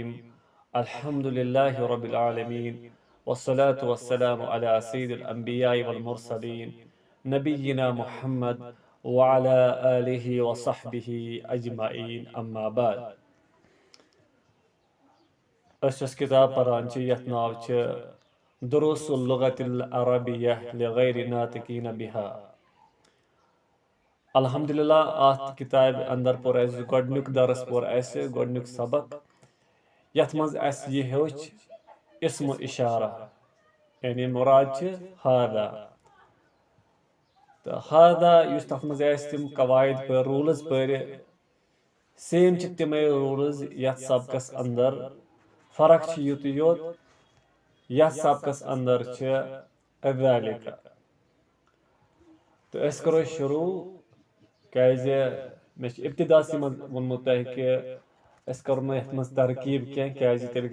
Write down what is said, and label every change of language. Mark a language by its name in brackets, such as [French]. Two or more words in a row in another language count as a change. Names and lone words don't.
[Arabic] الحمد لله رب العالمين والصلاة والسلام على سيد الأنبياء والمرسلين نبينا محمد وعلى آله وصحبه أجمعين أما بعد. [Kashmiri] أسس كتاب برانچی یتھ ناو چھ دروس اللغة العربية لغير ناطقين بها. الحمدللہ ات کتاب اندر پور اس گۄڈنیُک درس پور اس گۄڈنیُک سبق یتھ منٛز اس یہ ہیوٚچھ اسم اشارہ یعنی مراد چھ ہادا تو ہادا یُس تتھ منٛز اس تِم قواعد پٔر روٗلز پٔرِ سیم چھ تِمے روٗلز یتھ سبقس اندر فرق چھ یُتُے یوت یتھ سبقس اندر چھ ذالک تو أسۍ کرو شروع کیازِ مےٚ چھُ ابتداسی منٛز ووٚنمُت تۄہہِ کہِ أسۍ کرو نہٕ یتھ منٛز ترکیب کینٛہہ کیازِ تیٚلہِ